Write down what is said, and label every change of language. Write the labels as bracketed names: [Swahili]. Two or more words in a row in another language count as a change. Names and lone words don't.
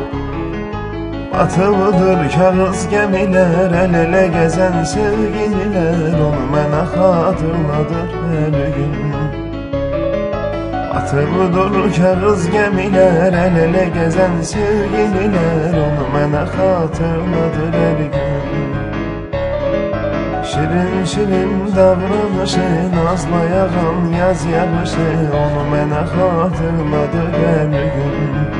[Turkish] Batılıdır kağız gemiler, el ele gezen sevgililer, [Azerbaijani] onu mənə xatırladır [Turkish] her gün. Batılıdır kağız gemiler, el ele gezen sevgililer, [Azerbaijani] onu mənə xatırladır her gün. [Turkish] Şirin şirin davranışı, nazla yağan yaz yağışı, [Azerbaijani] onu mənə xatırladır [Turkish] her gün.